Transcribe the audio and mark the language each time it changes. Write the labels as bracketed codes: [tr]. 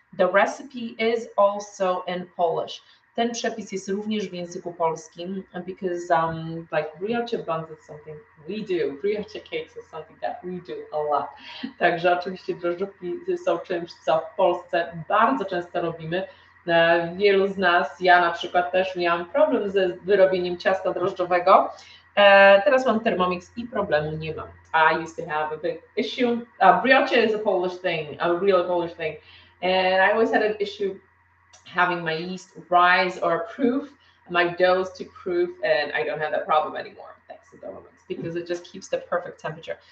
[en] The recipe is also in Polish. [pl] Ten przepis jest również w języku polskim, [en] because like brioche buns is something we do. Brioche cakes is something that we do a lot. [pl] Także oczywiście drożdżówki są czymś, co w Polsce bardzo często robimy. Wielu z nas, ja na przykład też miałam problem ze wyrobieniem ciasta drożdżowego. Teraz mam Thermomix i problemu nie mam. [en] I used to have a big issue. Brioche is a Polish thing, a real Polish thing. And I always had an issue having my yeast rise or proof, my doughs to proof, and I don't have that problem anymore, thanks to Thermomix, because it just keeps the perfect temperature.